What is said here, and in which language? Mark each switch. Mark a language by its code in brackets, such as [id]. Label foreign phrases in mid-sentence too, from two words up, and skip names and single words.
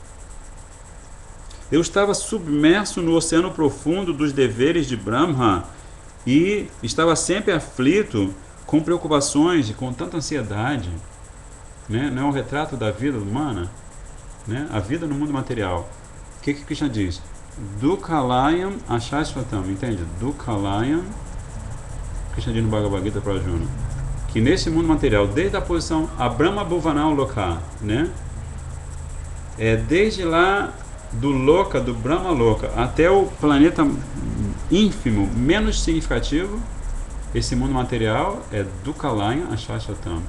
[pt] Eu estava submerso no oceano profundo dos deveres de Brahma e estava sempre aflito, com preocupações e com tanta ansiedade, né? Não é um retrato da vida humana, né? A vida no mundo material. O que Krishna diz? [sa] दुःखालयम् अशाश्वतम्, entende? [pt] Dukhalayam, Krishna diz no Bhagavad Gita para Arjuna, que nesse mundo material, desde a posição [sa] आब्रह्म भुवनम् लोक, [pt] né? Desde lá do Loka, do Brahma Loka, até o planeta ínfimo, menos significativo, esse mundo material é [sa] दुःखालयम् अशाश्वतम्.